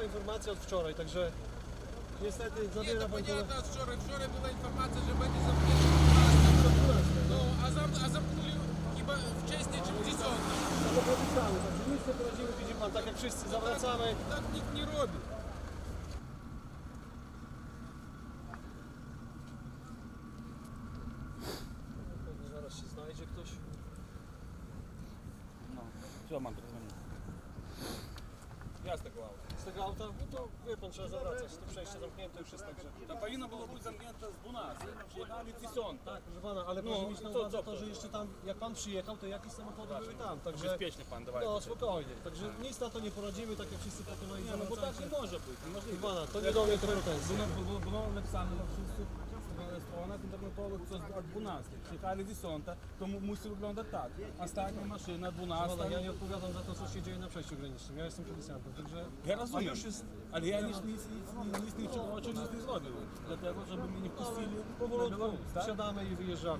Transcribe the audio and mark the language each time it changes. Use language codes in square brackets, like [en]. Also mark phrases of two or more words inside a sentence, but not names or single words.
[pl] informacja od wczoraj, także niestety Nie, zabiera to pan to. [uk] понятно, вчора [pl] była informacja, że będzie zamknięty. No, a zamknęli chyba wcześniej, czym 10. No to podpisamy, także nic nie poradzimy, widzi pan, tak jak wszyscy zawracamy. Tak nikt nie robi. Pewnie zaraz się znajdzie ktoś. No, все, mam to Ja z tego auta. Z tego auta, no to wie pan, trzeba zawracać. To przejście zamknięte już jest, także. [uk] Та повинно було бути [pl] замknięte z 12, przyjechali 10. Tak, proszę pana, ale proszę mieć na to uwadze co to, że jeszcze tam, jak pan przyjechał, to jakieś samochody były tam, także... Bezpiecznie pan, dawaj. No spokojnie, także nic na to nie poradzimy, tak jak wszyscy po kolei Nie, no bo tak zawracacie. nie może бути, Proszę [uk] неможливо. [pl] pana, to nie do mnie te pretensje. [uk] Було написано на всіх сторонах інтернетових, це з 12. [pl] Przyjechali 10, to musi wyglądać tak. Ostatnia maszyna, Pana, 12. ja nie odpowiadam za to, co się dzieje na przejściu granicznym, ja jestem policjantem, także... Ja rozumiem, A już jest... ale ja nic niczego nie zrobił, dlatego żeby mnie nie wpuścili na Powolutku Białoruś, tak? wsiadamy i wyjeżdżamy,